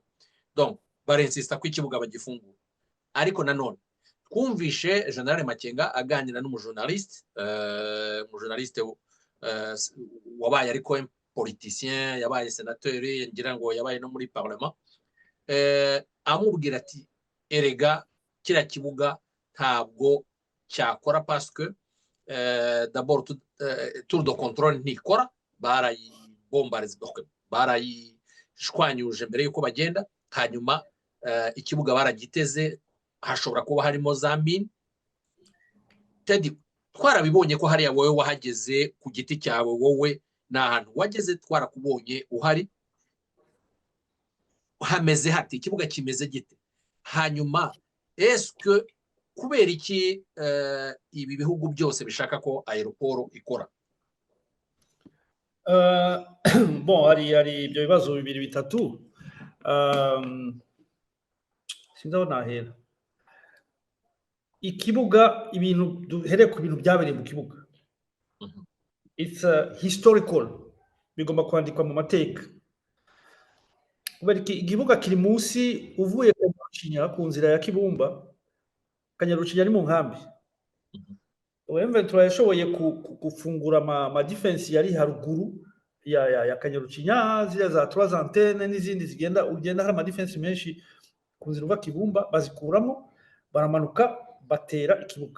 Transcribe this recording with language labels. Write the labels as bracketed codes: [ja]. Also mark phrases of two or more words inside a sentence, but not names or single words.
[rw] Donc barinsista ko ikibuga bagifungura. Ariko nanone twumvishe General Makenga aganira n'umujournaliste, umujournaliste wabaye ariko politicien, yabaye sénateur, ngira ngo yabaye no muri parlement, amubwira ati erega kira kibuga ntabwo cyakora [fr] parce que d'abord tour de contrôle [rw] ntikora, barayishwanyuje mbere yuko bagenda, hanyuma ikibuga baragiteze, hashobora kuba harimo za mine. Teddy, twarabibonye ko hariya wowe wahageze ku giti cyawe, wowe n'ahantu wageze twarakubonye uhari. Hameze hati, ikibuga kimeze gite? Hanyuma est-ce kubera iki ibi bihugu byose bishaka ko aeroport ikora? Bon, hari ibyo bibazo bibiri bitatu. Sindaho nahera. Ikibuga, ibintu duhereye ku bintu byabereye mu kibuga. [en] It's historical. [rw] Bigomba kwandikwa mu mateka. Kubera ikibuga kiri munsi uvuye Kanyarucinya ku nzira ya Kibumba. Kanyarucinya ni mu nkambi. M23 yashoboye gufungura ama defense yari haruguru ya Kanyarucinya, ziriya za 3 antenne n'izindi ugenda hari ama defense menshi ku nzira uva Kibumba, bazikuramo baramanuka batera ikibuga.